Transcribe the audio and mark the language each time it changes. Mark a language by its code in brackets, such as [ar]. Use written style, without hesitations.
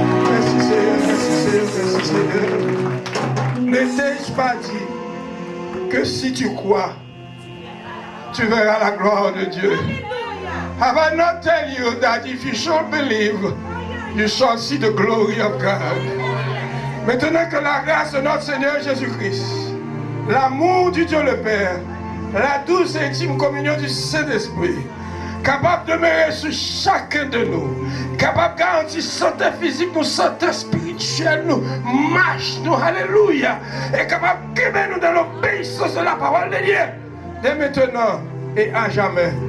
[fr] Merci Seigneur, merci Seigneur, merci Seigneur. Ne t'ai-je pas dit que si tu crois, tu verras la gloire de Dieu? [en] Have I not tell you that if you shall believe, you shall see the glory of God? [fr] Maintenant que la grâce de notre Seigneur Jésus-Christ, l'amour du Dieu le Père, la douce et intime communion du Saint-Esprit, capable de demeurer sur chacun de nous, capable de garantir santé physique, nous, santé spirituelle, nous, marche, nous, alléluia, et capable de guider nous dans l'obéissance de la parole de Dieu, dès maintenant et à jamais.